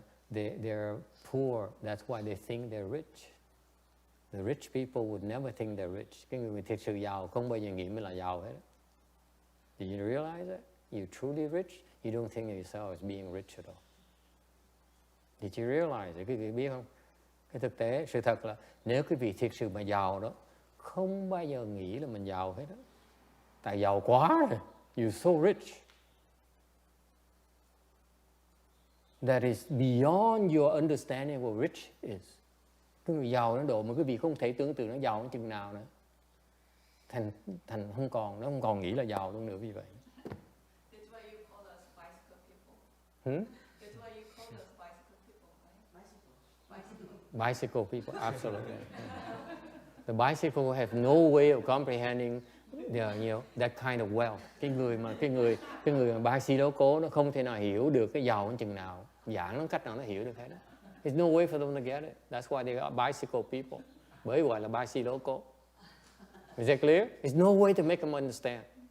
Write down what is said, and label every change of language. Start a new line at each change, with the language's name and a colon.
English: They're poor, that's why they think they're rich. The rich people would never think they're rich.
Vietnamese: Cái người thiệt sự giàu không bao giờ nghĩ mình là giàu hết.
English: Did you realize that? You're truly rich, you don't think of yourself as being rich at all. Did you realize it?
Vietnamese: Quý vị biết không? Cái thực tế, sự thật là nếu quý vị thiệt sự mà giàu đó, không bao giờ nghĩ là mình giàu hết đó. Tại giàu quá rồi.
English: You're so rich. That is beyond your understanding of what rich is.
Vietnamese: Cái người giàu nó độ mà quý vị không thể tưởng tượng nó giàu đến chừng nào nữa. Thành không còn, nó không còn nghĩ là giàu luôn nữa vì vậy.
English: That's why you call us bicycle people. That's why you call us bicycle people, right? Bicycle people, absolutely. The bicycle have no way of comprehending that kind of wealth.
Vietnamese: Cái người mà bicycle cố nó không thể nào hiểu được cái giàu đến chừng nào, giảng nó cách nào nó hiểu được hết đó.
English: There's no way for them to get it. That's why they are bicycle people.
Vietnamese: Bởi gọi là bicycle cố.
English: Is that clear? There's no way to make them understand.